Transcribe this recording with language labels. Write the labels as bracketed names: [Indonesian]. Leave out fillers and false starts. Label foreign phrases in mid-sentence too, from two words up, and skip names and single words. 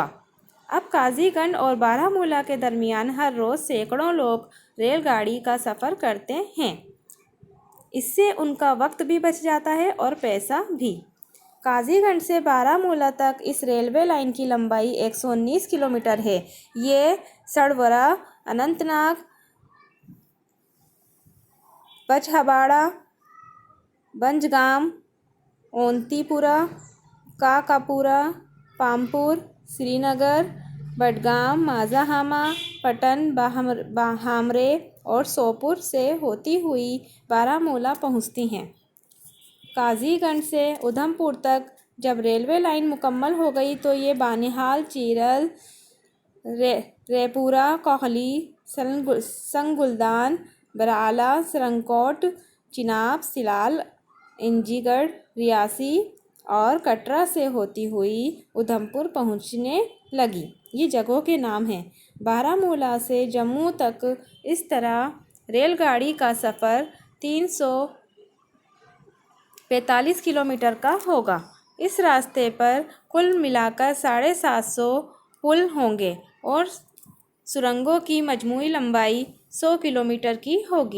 [Urdu] اب قاضی گنج اور بارہمولہ کے درمیان ہر روز سینکڑوں لوگ ریل گاڑی کا سفر کرتے ہیں۔ اس سے ان کا وقت بھی بچ جاتا ہے اور پیسہ بھی۔ قاضی گنج سے بارہمولہ تک اس ریلوے لائن کی لمبائی 119 کلومیٹر ہے۔ یہ سڑورہ، اننت ناگ، پچہاپاڑا، بنجگام، اونتی پورہ، کاکاپورا، پامپور، سری نگر، بڈگام، مازاہامہ، پٹن، بہامرے اور سوپور سے ہوتی ہوئی بارہمولہ پہنچتی ہیں۔ قاضی گنج سے ادھم پور تک جب ریلوے لائن مکمل ہو گئی تو یہ بانہال، چیرل، ریپورہ، کوہلی، سنگلدان، برالا، سرنگکوٹ، چناب، سلال، انجی گڑھ، ریاسی اور کٹرا سے ہوتی ہوئی ادھم پور پہنچنے لگی۔ یہ جگہوں کے نام ہیں۔ بارہمولہ سے جموں تک اس طرح ریل گاڑی کا سفر 345 کلومیٹر کا ہوگا۔ اس راستے پر کل ملا کر 750 پل ہوں گے اور سرنگوں کی مجموعی لمبائی 100 کلومیٹر کی ہوگی۔